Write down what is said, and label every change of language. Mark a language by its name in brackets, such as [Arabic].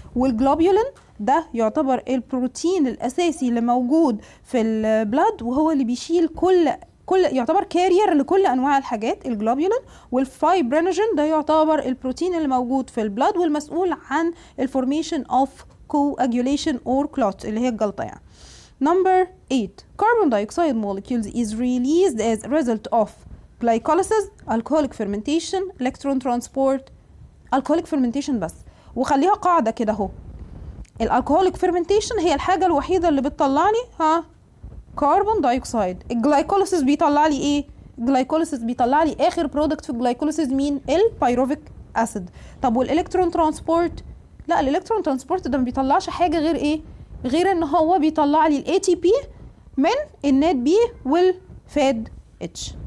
[Arabic] والجلوبولين ده يعتبر البروتين الاساسي اللي موجود في البلاد، وهو اللي بيشيل كل يعتبر كارير لكل انواع الحاجات الجلوبولين. والفايبرينوجين ده يعتبر البروتين اللي موجود في البلاد والمسؤول عن الفورميشن اوف [English] coagulation or clot [Arabic] اللي هي الجلطه يعني. [English] Number 8 carbon dioxide molecules is released as a result of glycolysis, alcoholic fermentation, electron transport. alcoholic fermentation بس. [Arabic] وخليها قاعده كده اهو. الالكهوليك فيرمنتيشن هي الحاجه الوحيده اللي بتطلع لي كربون دايوكسيد. الجلايكوليسيس بيطلع لي ايه؟ الجلايكوليسيس بيطلع لي اخر برودكت في الجلايكوليسيس مين؟ البيروفيك اسيد. طب والالكترون ترانسبورت؟ لا، الالكترون ترانسبورت ده ما بيطلعش حاجه غير ايه؟ غير ان هو بيطلع لي الاي تي بي من النات بي والفاد اتش.